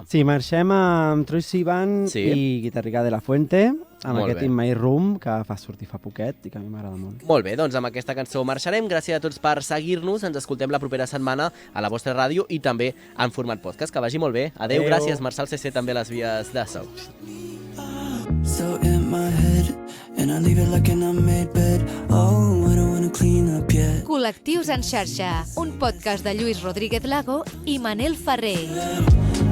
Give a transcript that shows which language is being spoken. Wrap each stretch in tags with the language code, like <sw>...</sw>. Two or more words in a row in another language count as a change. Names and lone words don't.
<ca>Sí, marxem amb Troye Sivan i Guitarrica de la Fuente, amb aquest In My Room que fa sortir fa poquet i que a mi m'agrada molt. Molt bé, doncs amb aquesta cançó marxarem. Gràcies a tots per seguir-nos. Ens escoltem la propera setmana a la vostra ràdio i també en format podcast. Que vagi molt bé. Adéu. Gràcies, Marçal CC, també a les vies de so.</ca> <en>So in my head and I leave it like an unmade bed. Oh, I don't wanna clean up yet.</en> <ca>Col·lectius en xarxa, un podcast de Lluís Rodríguez Lago i Manel Ferrer.</ca>